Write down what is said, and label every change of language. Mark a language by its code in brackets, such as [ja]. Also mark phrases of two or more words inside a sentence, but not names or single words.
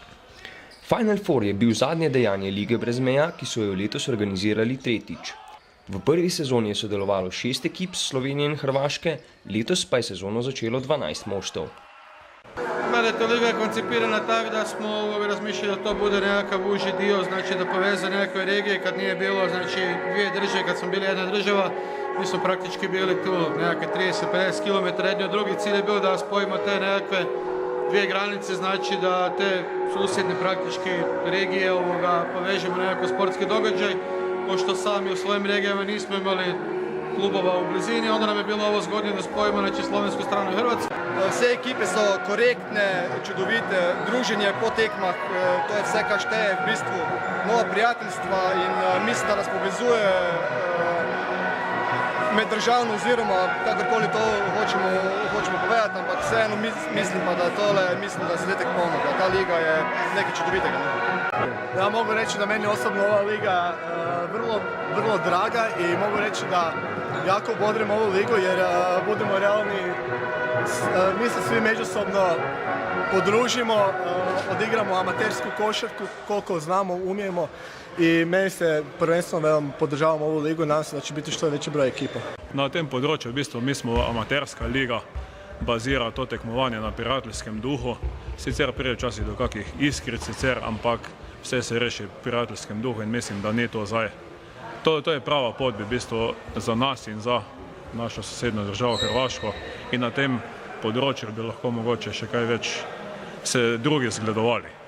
[sl] Final Four je bil zadnje dejanje lige brez meja, ki so jo letos organizirali tretjič. V prvi sezoni je sodelovalo 6 ekip z Slovenije in Hrvaške, letos pa je sezono začelo 12 moštev. [hr] Ta liga je koncipirana tako da smo razmišljali da to bude nekakav uži dio, znači da poveze nekoj regije kad nije bilo dvije države, kad smo bili jedna država, mi smo praktički bili tu nekakve 30-50 km jedni od drugih. Cilj je bio da spojimo te nekakve dvije granice, znači da te susjedne praktički regije povežemo nekakav sportski događaj, pošto sami u svojim regijama nismo imali klubova u blizini, onda nam je bilo ovo zgodnije da spojimo slovensku stranu i Hrvatsku. [sl] Vse ekipe so korektne, čudovite, druženje po tekmah, to je vse kar šteje, v bistvu nova prijateljstva in mislim, da nas povezuje meddržavno oziroma kakorkoli to hočemo povedati, ampak vseeno mislim pa, da je zadetek polno, da ta liga je nekaj čudovitega. [hr] Ja mogu reći da meni osobno ova liga vrlo draga i mogu reći da jako bodrim ovu ligu jer budemo realni, mi se svi međusobno podružimo, odigramo amatersku košarku koliko znamo, umijemo i meni se prvenstveno da podržavam ovu ligu, nadam se da će biti što veći broj ekipa. [sl] Na tem področju v bistvu [hr] mi smo amaterska liga, [sl] bazira to tekmovanje na prijateljskem duhu, sicer prije včasih do kakih iskric sicer, ampak vse se reši v prijateljskem duhu in mislim, da ni to zdaj. To je prava pot v bistvu za nas in za našo sosednjo državo Hrvaško in na tem področju bi lahko mogoče še kaj več se drugi zgledovali.